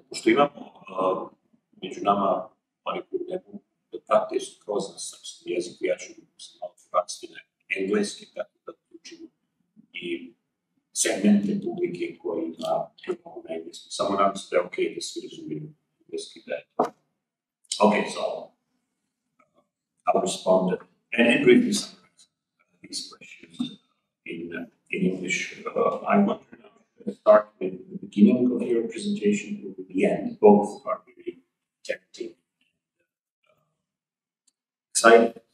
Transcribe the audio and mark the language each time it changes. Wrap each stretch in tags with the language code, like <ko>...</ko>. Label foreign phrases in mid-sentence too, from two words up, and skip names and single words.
<sr>Pošto imamo među nama oni koji ne mogu da prate kroz na srpski jezik, ja ću se malo prebaciti na engleski, tako da učimo i segmente publike koji mogu na engleskom. Samo nadam se da je okej da svi razumiju engleski da je to.</sr> <en>Okay, so I'll respond and briefly summarize these questions in English. I want to start with the beginning of your presentation and with the end. Both are very tempting and exciting.</en>